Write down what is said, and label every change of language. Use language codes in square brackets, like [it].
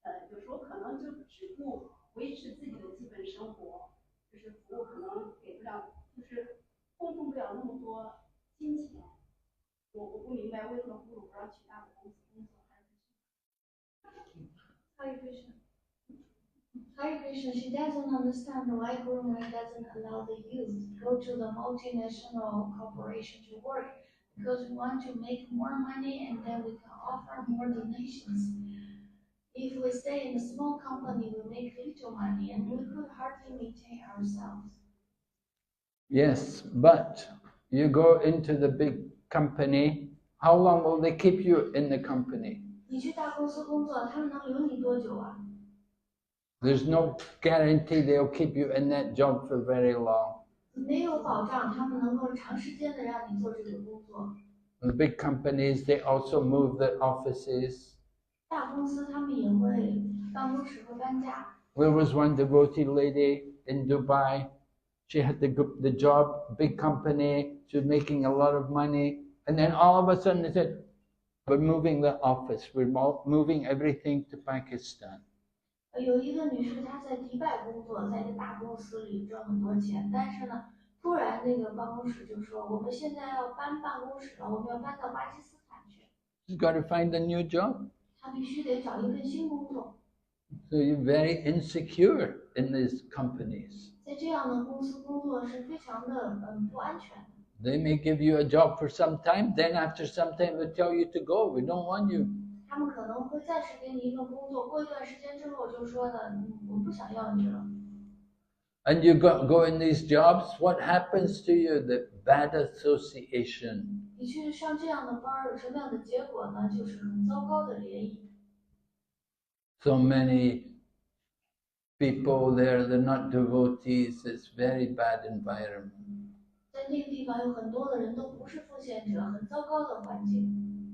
[zh] 有时候可能就只顾维持自己的基本生活，就是服务可能给不了，就是供奉不了那么多金钱。我不明白为什么不如不要去大的公司工作，还是去。 [en] Hare Krishna. Hare Krishna, she doesn't understand why Guru Maharaj doesn't allow the youth to go to the multinational corporation to work, because we want to make more money and then we can offer more donations. If we stay in a small company, we make little money and we could hardly maintain ourselves. Yes, but you go into the big company, how long will they keep you in the company? [zh] 你去大公司工作，他们能留你多久啊？ [en] There's no guarantee they'll keep you in that job for very long. [zh] 没有保障，他们能够长时间的让你做这个工作。 [en] The big companies, they also move the offices. [zh] 大公司他们也会办公室会搬家。 [en] There was one devotee lady in Dubai. She had the job, big company. She was making a lot of money. And then all of a sudden they said, we're moving the office. We're moving everything to Pakistan. [zh] 有一个女士，她在迪拜工作，在一个大公司里赚很多钱，但是呢，突然那个办公室就说，我们现在要搬办公室了，我们要搬到巴基斯坦去。 [en] She's got to find a new job. [zh] 她必须得找一份新工作。 [en] So you're very insecure in these companies. [zh] 在这样的公司工作是非常的不安全的。 [en] They may give you a job for some time, then after some time they tell you to go. We don't want you. [zh] 他们可能会暂时给你一份工作，过一段时间之后就说的，我不想要你了。 [en] And you go in these jobs, what happens to you? The bad association. [zh] 你去上这样的班儿，有什么样的结果呢？就是很糟糕的联谊。 [en] So many people there, they're not devotees. It's very bad environment. [zh] 在那个地方有很多的人都不是奉献者，很糟糕的环境。